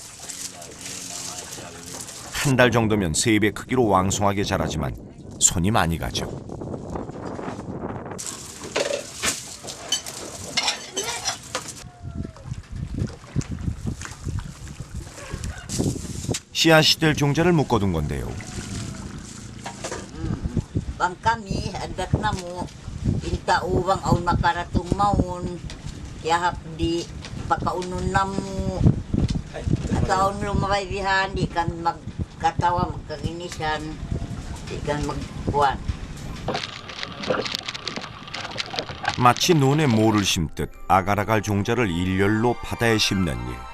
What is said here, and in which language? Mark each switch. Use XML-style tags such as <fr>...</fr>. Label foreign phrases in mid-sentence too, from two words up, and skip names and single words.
<ko>한 달 정도면 3배 크기로 왕성하게 자라지만 손이 많이 가죠. 씨앗이 될 종자를 묶어둔 건데요.</ko> <tsg>Bang kami, adat namo, inta uwang aun makaratong maun, yahap di pakaunon namo, at aun lumabaibihan, di kan magkatawa, magkaginisan, di kan magbuwan.</tsg> <ko>마치 논에 모를 심듯 아가라갈 종자를 일렬로 바다에 심는 일.</ko>